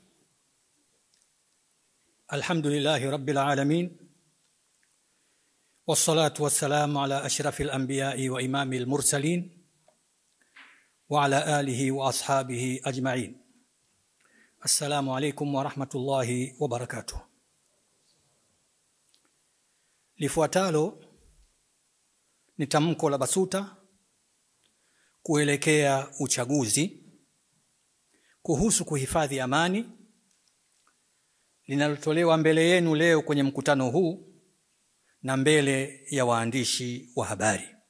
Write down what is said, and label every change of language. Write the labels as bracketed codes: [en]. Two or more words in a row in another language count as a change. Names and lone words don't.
[ar] الحمد لله رب العالمين. والصلاة والسلام على أشرف الأنبياء وإمام المرسلين وعلى آله وأصحابه أجمعين. السلام عليكم ورحمة الله وبركاته. [sw] Lifuatalo ni tamko la BASUTA kuelekea uchaguzi kuhusu kuhifadhi amani, linalotolewa mbele yenu leo kwenye mkutano huu na mbele ya waandishi wa habari.